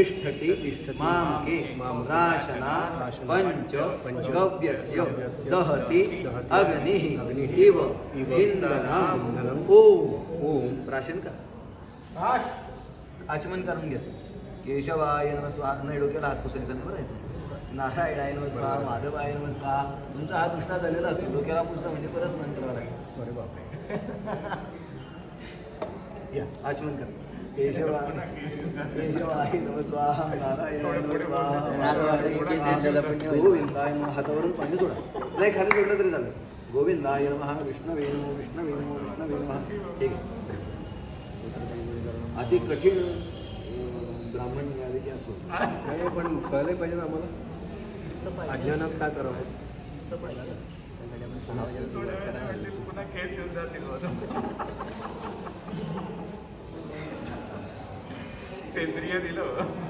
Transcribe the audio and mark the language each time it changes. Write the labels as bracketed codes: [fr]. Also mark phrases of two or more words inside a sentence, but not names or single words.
[sa] तिष्ठति मामके प्राशना पंच गव्यस्य दहति अग्निः इव इंधनम् ओम [mr] प्राशन का आचमन करून घ्या. [sa] केशवाय नमः स्वाहा. [mr] नाही डोक्याला हात पुसायचा नाही बरं आहे. [sa] नारायणाय नमः स्वाहा, माधवाय नमः स्वाहा. [mr] तुमचा हात उष्णा झालेला असतो, डोक्याला पुसला म्हणजे परत मंत्र लागेल. अरे बापरे. या आचमन करा. [sa] केशवाय नमः स्वाहा, नारायणाय नमः स्वाहा, माधवाय नमः स्वाहा, गोविंदाय नमः. [mr] हातावरून पाणी सोडा. नाही खाली सोडलं तरी चालेल. [sa] गोविंदाय नमः, विष्णवे नमः, विष्णवे नमः, विष्णवे नमः. [mr] ठीक आहे. अति कठीण ब्राह्मण मिळाले की असो. नाही पण कळलं पाहिजे ना आम्हाला. अज्ञानात काय करावं. पुन्हा खेळ घेऊन जातील. सेंद्रिय दिलं.